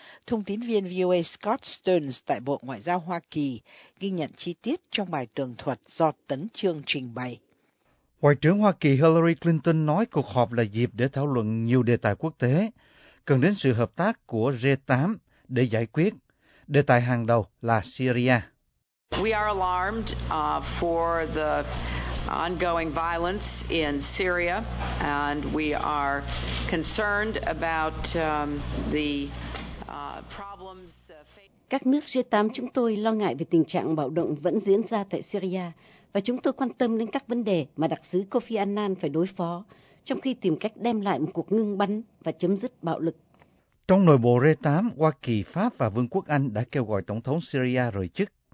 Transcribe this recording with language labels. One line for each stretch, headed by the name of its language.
Vietnamese: Thông tín viên VOA Scott Stearns tại Bộ Ngoại giao Hoa Kỳ ghi nhận chi tiết trong bài tường thuật do Tấn Chương trình bày. Ngoại trưởng Hoa Kỳ Hillary Clinton nói cuộc họp là dịp để thảo luận nhiều đề tài quốc tế, cần đến sự hợp tác của G8 để giải quyết. Đề tài hàng đầu là Syria.
English: We are alarmed for the ongoing violence in Syria, and we are concerned about the problems.
Vietnamese: Các nước G8 chúng tôi lo ngại về tình trạng bạo động vẫn diễn ra tại Syria, và chúng tôi quan tâm đến các vấn đề mà đặc sứ Kofi Annan phải đối phó trong khi tìm cách đem lại một cuộc ngưng bắn và chấm dứt bạo lực. Trong nội bộ G8, Hoa Kỳ, Pháp và Vương quốc Anh đã kêu gọi Tổng thống Syria rời chức.